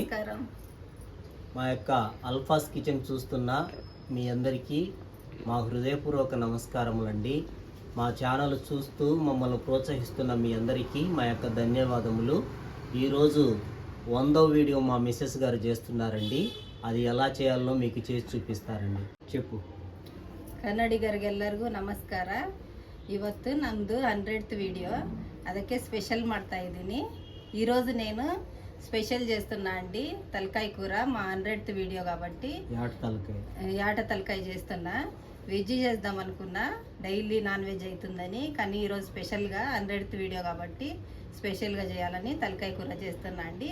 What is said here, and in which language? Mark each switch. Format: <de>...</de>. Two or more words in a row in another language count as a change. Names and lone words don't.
<te>మా యొక్క అల్ఫాస్ కిచెన్ చూస్తున్న మీ అందరికీ మా హృదయపూర్వక నమస్కారములండి. మా ఛానల్ చూస్తూ మమ్మల్ని ప్రోత్సహిస్తున్న మీ అందరికీ మా యొక్క ధన్యవాదములు. ఈరోజు 100వ వీడియో మా మిస్సెస్ గారు చేస్తున్నారండి. అది ఎలా చేయాలో మీకు చేసి చూపిస్తారండి. చెప్పు.</te> <kn>ಕನ್ನಡಿಗರಿಗೆಲ್ಲರಿಗೂ ನಮಸ್ಕಾರ. ಇವತ್ತು ನಂದು 100th ವಿಡಿಯೋ, ಅದಕ್ಕೆ ಸ್ಪೆಷಲ್ ಮಾಡ್ತಾ ಇದ್ದೀನಿ.</kn> <te>ఈరోజు నేను స్పెషల్ చేస్తున్నా అండి తలకాయ కూర. మా 100th వీడియో కాబట్టి యాట తలకాయ చేస్తున్నా. వెజ్ చేద్దాం అనుకున్నా,</te> <en>daily non veg</en> <te>అవుతుందని, కానీ ఈరోజు స్పెషల్గా 100th వీడియో కాబట్టి స్పెషల్గా చేయాలని తలకాయ కూర చేస్తున్నా అండి.</te>